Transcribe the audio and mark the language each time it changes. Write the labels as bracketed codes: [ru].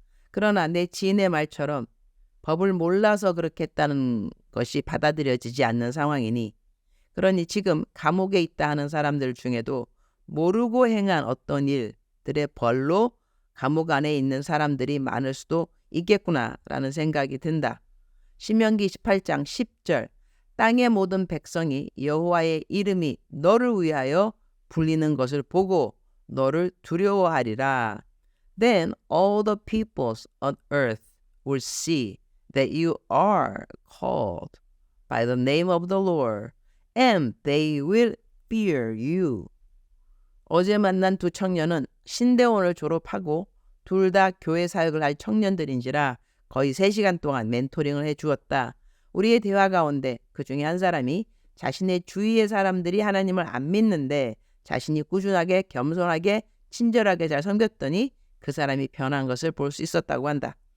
[ko] 그러나 내 지인의 말처럼 법을 몰라서 그렇게 했다는 것이 받아들여지지 않는 상황이니, 그러니 지금 감옥에 있다 하는 사람들 중에도 모르고 행한 어떤 일들의 벌로 감옥 안에 있는 사람들이 많을 수도 있겠구나라는 생각이 든다. 신명기 28장 10절. 땅의 모든 백성이 여호와의 이름이 너를 위하여 불리는 것을 보고 너를 두려워하리라. [en] Then all the peoples on earth will see that you are called by the name of the Lord, and they will fear you. [ko] 어제 만난 두 청년은 신대원을 졸업하고 둘 다 교회 사역을 할 청년들인지라 거의 3시간 동안 멘토링을 해주었다. 우리의 대화 가운데 그 중에 한 사람이 자신의 주위의 사람들이 하나님을 안 믿는데 자신이 꾸준하게 겸손하게 친절하게 잘 섬겼더니 그 사람이 변한 것을 볼 수 있었다고 한다.